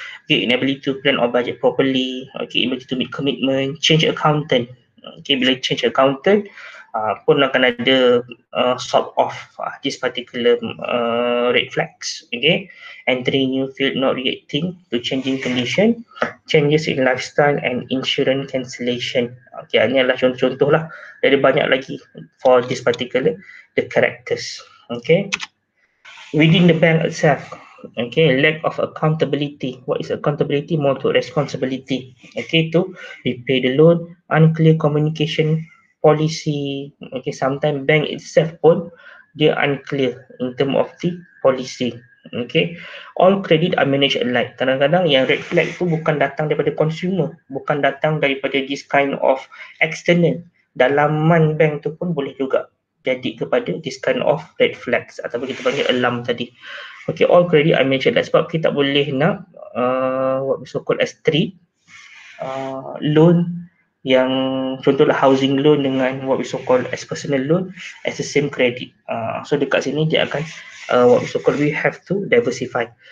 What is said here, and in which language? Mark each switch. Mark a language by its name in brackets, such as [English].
[English] Okay, inability to plan or budget properly, okay, inability to meet commitment, change accountant. Okay, [Malay] bila [English] change accountant [Malay] pun akan ada [English] sort of this particular red flags. Okay, entering new field, not reacting to changing condition, changes in lifestyle, and insurance cancellation. [Malay] Okay, ini adalah contoh-contoh lah, dari banyak lagi [English] for this particular the characters. Okay, within the bank itself, okay, lack of accountability. What is accountability? More to responsibility, okay, to repay the loan, unclear communication policy. Okay, sometimes bank itself [Malay] pun dia [English] unclear in term of the policy. Okay, all credit are managed alike. [Malay] Kadang-kadang yang red flag tu bukan datang daripada consumer, bukan datang daripada [English] this kind of external, [Malay] dalaman bank tu pun boleh juga jadi kepada [English] this kind of red flags [Malay] ataupun kita panggil alarm tadi. [English] Okay, all credit are managed alike, [Malay] sebab kita boleh nak [English] what we so called as treat loan [Malay] yang contohlah [English] housing loan [Malay] dengan [English] what we so called as personal loan as the same credit. So [Malay] dekat sini dia akan [English] what we so called, we have to diversify.